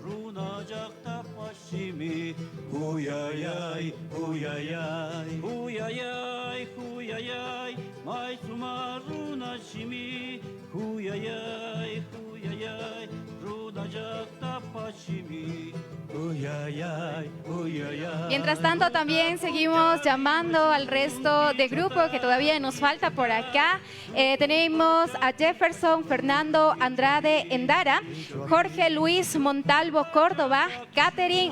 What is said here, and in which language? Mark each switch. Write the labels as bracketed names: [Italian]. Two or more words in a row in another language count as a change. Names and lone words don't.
[Quechua] Huyayay, huyayay, huyayay, huyayay, maisuma runa shimi, huyayay, huyayay, runa jakta pashimi. [Spanish] Mientras tanto, también seguimos llamando al resto de grupo que todavía nos falta por acá. Tenemos a Jefferson Fernando Andrade Endara, Jorge Luis Montalvo Córdoba, Catherine